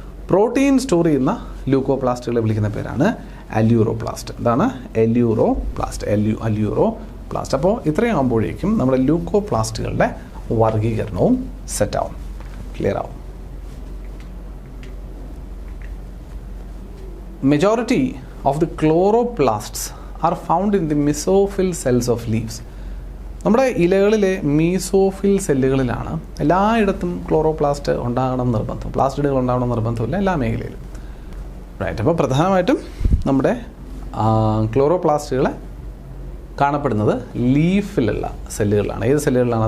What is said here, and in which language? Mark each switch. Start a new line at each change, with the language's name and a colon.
Malayalam: Protein store ചെയ്യുന്ന ല്യൂക്കോപ്ലാസ്റ്റുകളെ വിളിക്കുന്ന പേരാണ് അല്യൂറോപ്ലാസ്റ്റ്. എന്താണ്? അല്യൂറോപ്ലാസ്റ്റ്. അപ്പോൾ ഇത്രയും ആകുമ്പോഴേക്കും നമ്മുടെ ല്യൂക്കോപ്ലാസ്റ്റുകളുടെ വർഗീകരണവും സെറ്റാവും, ക്ലിയർ ആവും.
English: majority of the chloroplasts are found in the mesophyll cells of leaves.
Malayalam: നമ്മുടെ ഇലകളിലെ മീസോഫിൽ സെല്ലുകളിലാണ് എല്ലായിടത്തും ക്ലോറോപ്ലാസ്റ്റ് ഉണ്ടാകണം നിർബന്ധം, പ്ലാസ്റ്റിഡുകൾ ഉണ്ടാകണം നിർബന്ധമില്ല എല്ലാ മേഖലയിലും. റൈറ്റ്. അപ്പോൾ പ്രധാനമായിട്ടും നമ്മുടെ ക്ലോറോപ്ലാസ്റ്റുകൾ കാണപ്പെടുന്നത് ലീഫിലുള്ള സെല്ലുകളിലാണ്. ഏത് സെല്ലുകളിലാണ്?